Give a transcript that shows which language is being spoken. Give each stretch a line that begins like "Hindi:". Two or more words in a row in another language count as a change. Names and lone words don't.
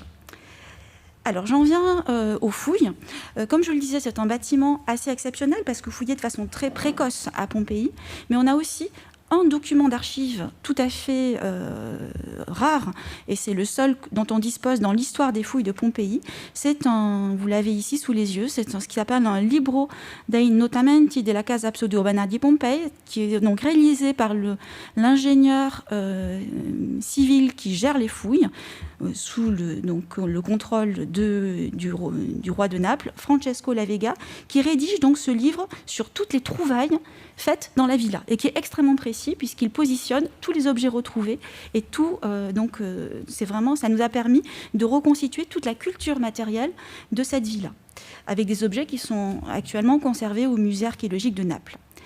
French: Alors, j'en viens aux fouilles. Comme je le disais, c'est un bâtiment assez exceptionnel parce que fouillé de façon très précoce à Pompéi. Mais on a aussi un document d'archives tout à fait rare, et c'est le seul dont on dispose dans l'histoire des fouilles de Pompéi. C'est vous l'avez ici sous les yeux, c'est ce qui s'appelle un Libro dei Notamenti della Casa Pseudo-Urbana di Pompei, qui est donc réalisé par l'ingénieur civil qui gère les fouilles, sous le contrôle du roi de Naples, Francesco La Vega, qui rédige donc ce livre sur toutes les trouvailles faites dans la villa, et qui est extrêmement précis puisqu'il positionne tous les objets retrouvés, et tout, c'est vraiment, ça nous a permis de reconstituer toute la culture matérielle de cette villa, avec des objets qui sont actuellement conservés au musée archéologique de Naples.